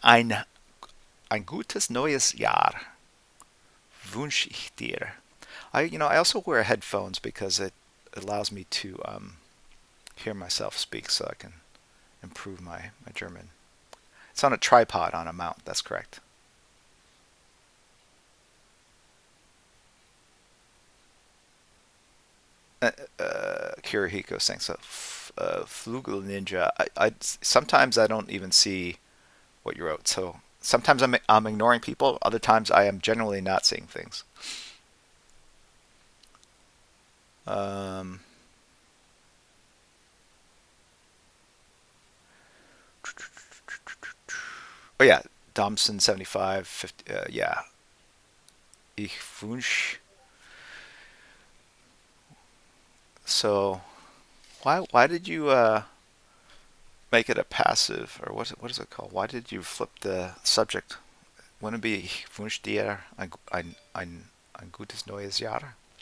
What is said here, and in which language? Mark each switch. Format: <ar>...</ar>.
<de>Ein gutes neues Jahr wünsche ich dir.</de> <en>I also wear headphones because it allows me to hear myself speak, so I can improve my German. It's on a tripod on a mount. That's correct. Kirihiko saying so. Flugel Ninja. Sometimes I don't even see what you wrote. So sometimes I'm ignoring people. Other times I am generally not seeing things. Um, oh yeah, Domson 75, 50, yeah.</en> <de>Ich wünsch.</de> <en>So why did you make it a passive, or what is it called? Why did you flip the subject? Wouldn't it be</en> <de>ich wünsch dir ein gutes neues Jahr?</de>